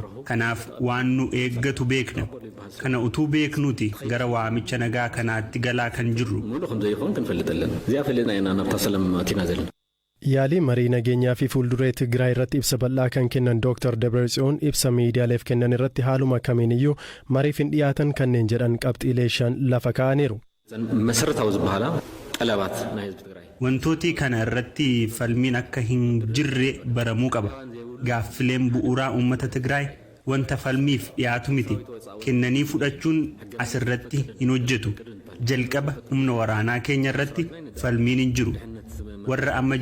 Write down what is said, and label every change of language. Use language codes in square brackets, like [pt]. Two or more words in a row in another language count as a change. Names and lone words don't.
[om] Kanaaf waan nu eeggatu beekna. Kana utuu beeknuti gara waamicha nagaa kanaatti galaa kan jirru. Yaalii marii nageenyaa fi fuulduree Tigraay irratti ibsa bal'aa kan kennan Dr. Dabratsiyoon ibsa miidiyaaleef kennan irratti haaluma kamiiniyyuu mariif hin dhiyaatan kanneen jedhan qabxiilee 5 lafa kaa'aniiru. [ti] መሰረታው ዝበሃላ ጠለባት ናይ ህዝብ ትግራይ [om] wantooti kana irratti falmiin akka hin jirre baramuu qaba gaaffileen bu'uuraa uummata Tigraay wanta falmiif dhiyaatu miti kennanii fudhachuun asirratti hin hojjetu jalqaba humna waraanaa keenya irratti falmiin hin jiru warra amma